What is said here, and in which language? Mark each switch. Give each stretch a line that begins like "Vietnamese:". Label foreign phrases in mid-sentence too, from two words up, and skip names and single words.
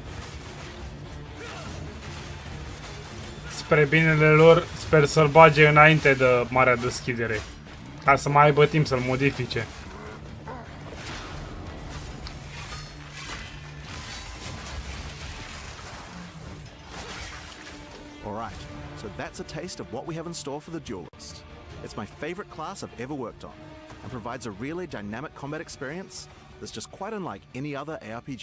Romanian: Spre binele lor, sper să-l bage înainte de marea deschidere, ca să mai aibă timp să-l modifice.
English: Alright, so that's a taste of what we have in store for the duelist. It's my favorite class I've ever worked on, and provides a really dynamic combat experience that's just quite unlike any other ARPG.